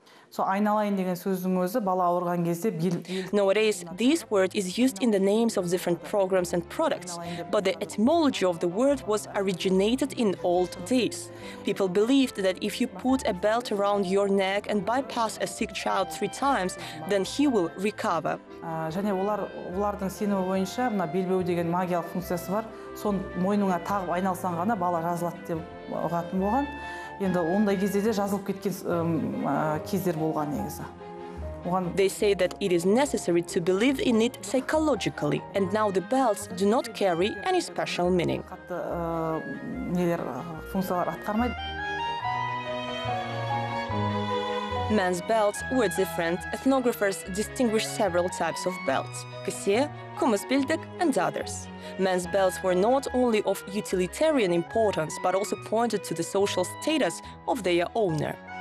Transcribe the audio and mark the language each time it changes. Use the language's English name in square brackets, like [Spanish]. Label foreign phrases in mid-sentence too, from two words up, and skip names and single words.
[Kazakh] Сол айналайын деген сөздің өзі бала ауырған кезде [English] Nowadays, this word is used in the names of different programs and products, but the etymology of the word was originated in old days. People believed that if you put a belt around your neck and bypass a sick child 3 times, then he will recover. [Kazakh] және олардың сенімі бойынша мына белбеу деген магиялық функциясы бар. Соны мойныңа тағып айналсаң ғана бала жазылады деп ұғатын болған. Енді ондай кезде де жазылып кеткен кездер болған негізі. [English] They say that it is necessary to believe in it psychologically, and now the belts do not carry any special meaning. [Kazakh] Қатты нелер функциялар атқармайды. [English] Men's belts were different. Ethnographers distinguish several types of belts: kese, kumusbildik, and others. Men's belts were not only of utilitarian importance, but also pointed to the social status of their owner.